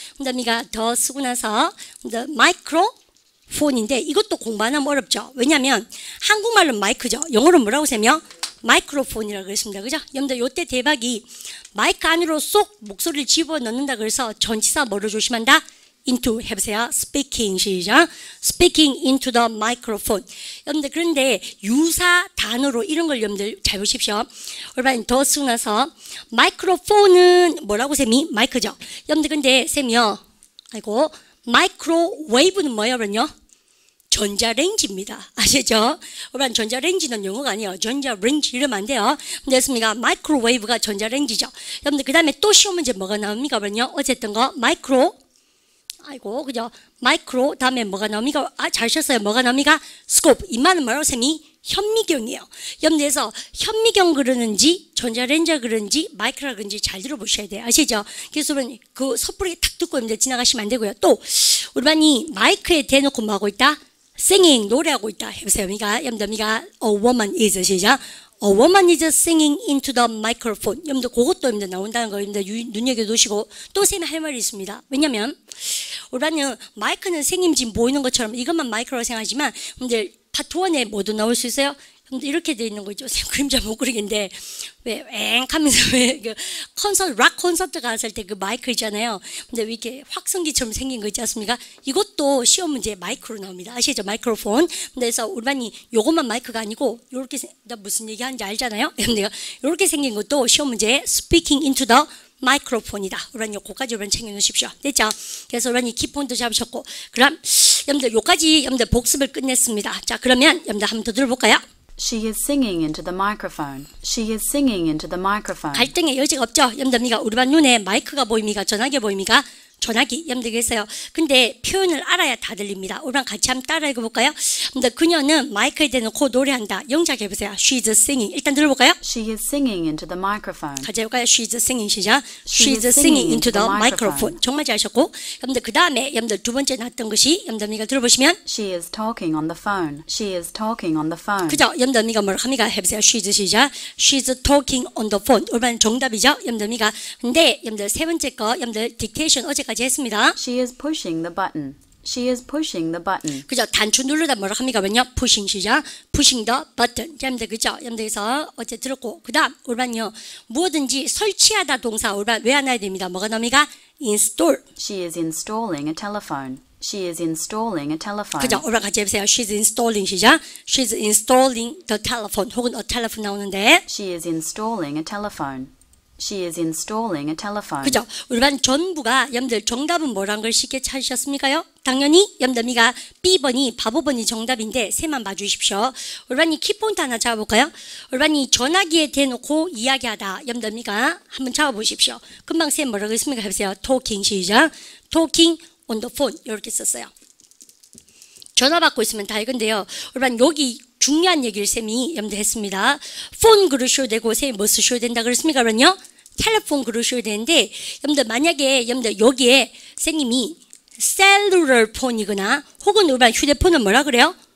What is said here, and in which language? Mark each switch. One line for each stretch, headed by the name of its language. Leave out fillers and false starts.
Korean: 여러분들이가 더 쓰고 나서 마이크로 폰인데 이것도 공부하면 어렵죠. 왜냐하면 한국말로 마이크죠. 영어로 뭐라고 세며 마이크로폰이라고 그랬습니다. 그죠? 여러분들 요때 대박이 마이크 안으로 쏙 목소리를 집어넣는다 그래서 전치사 뭐로 조심한다? into 해보세요.
English: speaking
Korean: 시작.
English: speaking into the microphone.
Korean: 여러분들 그런데 유사 단어로 이런 걸 여러분들 잘 보십시오. 여러분 더 쓰고 나서 마이크로폰은 뭐라고 쌤이? 마이크죠. 여러분들 근데 쌤이요. 아이고 마이크로웨이브는 뭐예요, 그러면요? 전자레인지입니다. 아시죠? 여러분 전자레인지는 영어가 아니에요. 전자레인지 이러면 안 돼요. 됐습니까? 마이크로웨이브가 전자레인지죠. 여러분들 그 다음에 또 시험 문제 뭐가 나옵니까? 그러면요? 어제 했던 거 마이크로 아이고 그죠? 마이크로 다음에 뭐가 나옵니까? 아, 잘 쳤어요. 뭐가 나옵니까? 스코프. 이 말은 뭐라고 쌤이? 현미경이에요. 여러분들에서 현미경 그러는지 전자레인지가 그러는지 마이크라 그런지 잘 들어보셔야 돼요. 아시죠? 그래서 그 섣부르게 탁 듣고 여러분들 지나가시면 안 되고요. 또 우리 반이 마이크에 대놓고 뭐 하고 있다?
English: singing
Korean: 노래하고 있다. 해보세요. 그러니까 여러분들
English: a woman is
Korean: 시작.
English: A woman is singing into the microphone.
Korean: 여러분들 그것도 여러분들 나온다는 거 여러분들 눈여겨두시고 또 쌤이 할 말이 있습니다. 왜냐면 우리 반은 마이크는 생김 지금 보이는 것처럼 이것만 마이크로 생각하지만 여러분들 파트 1에 뭐도 나올 수 있어요? 근데 이렇게 돼 있는 거죠. 쌤 그림 잘 못 그리겠는데 왜 앵 하면서 왜 그 락 콘서트 갔을 때 그 마이크 있잖아요. 근데 왜 이렇게 확성기처럼 생긴 거 있지 않습니까? 이것도 시험 문제 마이크로 나옵니다. 아시죠? 마이크로폰. 그래서 우리 반이 요것만 마이크가 아니고 요렇게 나 무슨 얘기하는지 알잖아요. 내가 요렇게 생긴 것도 시험 문제에
English: speaking into the
Korean: 마이크로폰이다. 우리 요거까지 여러분 챙겨 놓으십시오. 됐죠? 그래서 우리 키폰도 잡으셨고 그럼 여러분들 요까지 여러분들 복습을 끝냈습니다. 자 그러면 여러분들 한번 더 들어볼까요?
English: She is singing into the microphone. She is singing into the microphone.
Korean: 갈등의 여지가 없죠. 여러분들 우리 반 눈에 마이크가 보입니까? 전화기 보입니까? 전화기 여러분들 계세요. 근데 표현을 알아야 다 들립니다. 우리 반 같이 한번 따라 읽어볼까요? 근데 그녀는 마이크에 대놓고 노래한다. 영작 해보세요.
English: She's singing.
Korean: 일단 들어볼까요?
English: She is singing into the microphone.
Korean: 같이 해볼까요?
English: She's singing
Korean: 시작.
English: She's singing into the microphone.
Korean: 정말 잘하셨고 여러분들 그 다음에 여러분들 두 번째 나왔던 것이 여러분들 들어보시면
English: She is talking on the phone. She is talking on the phone.
Korean: 그죠? 여러분들 뭐라고 합니까? 해보세요.
English: She's
Korean: 시작.
English: She's talking on the phone.
Korean: 우리 정답이죠? 여러분들 근데 여러분들 세 번째 거 여러분들 딕테이션 어제까지 했습니다.
English: She is pushing the button. She is pushing the button.
Korean: 그죠? 단추 누르다 뭐라고 합니까? 그러면요.
English: pushing
Korean: 시작.
English: pushing the button.
Korean: 여러분들 그죠? 여러분들에서 어제 들었고 그 다음 우리반요. 무엇든지 설치하다 동사 우리반 왜 안 해야 됩니다. 뭐가 나옵니까? install.
English: She is installing a telephone. She is installing a telephone.
Korean: 그죠? 우리반 같이 해보세요.
English: She's installing
Korean: 시작.
English: She's installing the telephone.
Korean: 혹은
English: a telephone
Korean: 나오는데
English: She is installing a telephone. She is installing a telephone.
Korean: 그죠? 우리 반 전부가 여러분들 정답은 뭐란 걸 쉽게 찾으셨습니까요? 당연히 여러분들이가 B번이 바보번이 정답인데 세만 봐주십시오. 우리 반이 키포인트 하나 잡아볼까요? 우리 반이 전화기에 대놓고 이야기하다 여러분들이가 한번 잡아보십시오. 금방 쌤 뭐라고 했습니까? 해보세요.
English: Talking
Korean: 시작.
English: Talking on the phone
Korean: 이렇게 썼어요. 전화 받고 있으면 다 이건데요. 우리 반 여기 중요한 얘기를 쌤이 여러분들 했습니다. 폰 그러셔야 되고 쌤이 뭐 쓰셔야 된다 그랬습니까? 그러면요. 텔레폰 그러셔야 되는데 여러분들 만약에 여러분들 여기에 쌤님이 셀룰러 폰이거나 혹은 우리 휴대폰은 뭐라 그래요?